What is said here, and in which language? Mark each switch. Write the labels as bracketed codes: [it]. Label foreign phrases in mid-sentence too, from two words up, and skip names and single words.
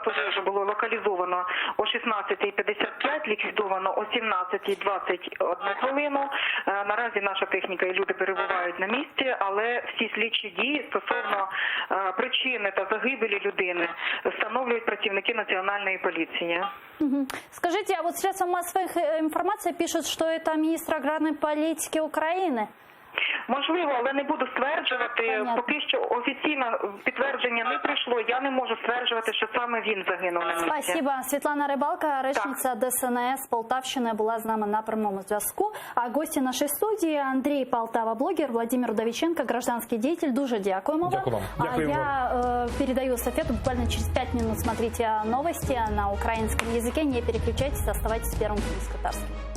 [uk] Пожежу було локалізовано о 16:55, ліквідовано о 17:21 хвилину. Наразі наша техніка і люди перебувають на місці, але всі слідчі дії стосовно причини та загибелі людини встановлюють працівники Національної поліції. [ru] Скажите, а вот средства массовой информации пишут, что это министр аграрной политики Украины. [uk] Можливо, але не буду стверджувати. [ru] Понятно. [uk] Поки що офіційне підтвердження не прийшло. Я не можу стверджувати, що саме він загинув на місці. [ru] Спасибо. [uk] Світлана Рибалка, речниця ДСНС Полтавщини, була з нами на прямому зв'язку. А гості нашої студії Андрій Полтава, блогер, Владимир Удовиченко, [ru] гражданский деятель. [uk] Дуже дякуємо вам. Дякую вам. Дякую вам. [ru] Я передаю эстафету. Буквально через 5 минут смотрите новости на украинском языке. Не переключайтесь, оставайтесь с Первым Крымско-Татарским.